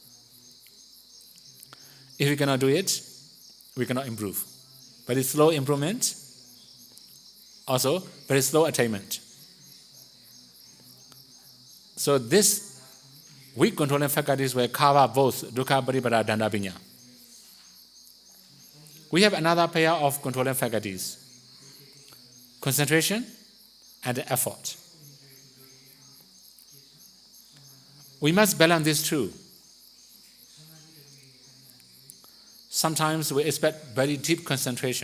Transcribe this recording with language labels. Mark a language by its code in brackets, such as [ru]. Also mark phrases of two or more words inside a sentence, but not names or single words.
[en] If we cannot do it, we cannot improve. Very slow improvement, also very slow attainment. So this weak controlling faculties will cover both [pi] dukkha, paripada, danda, piññā. [en] We have another pair of controlling faculties: concentration and effort. We must balance these two. Sometimes we expect very deep concentration.